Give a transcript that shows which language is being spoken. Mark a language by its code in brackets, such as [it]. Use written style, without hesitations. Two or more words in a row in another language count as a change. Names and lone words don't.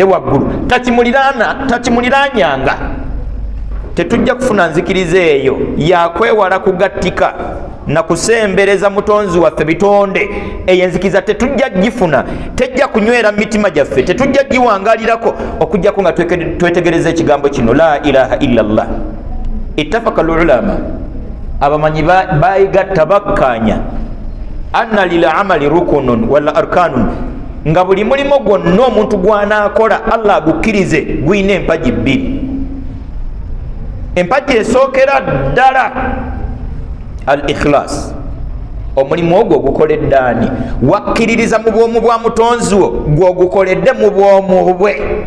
[lg] waggulu takimuliraanyanga tetujja kufuna nzikiriza eyo yakwewala kugattika na kusembereza mutonzi waffe bitonde eyo enzikiriza tetujja gifuna tejja kunywera mitima gyaffe tetujja giwangalirako okujjako nga twetegereza ekigambo kino [ar] لا إله إلا [lg] Allah [ar] اتفق العلماء [lg] abamanyi bayigatta bakkanya [ar] أن للعمل ركن ولا أركان [lg] nga buli mulimo gwonna omuntu gwanaakola Allah agukkirize guyina empagi bbiri empagi esookera ddala [ar] الإخلاص [lg] omulimu ogwo ogukoledde ani wakkiririza mu bwomu bwa mutonzi wo gw'ogukoledde mu bwomu bwe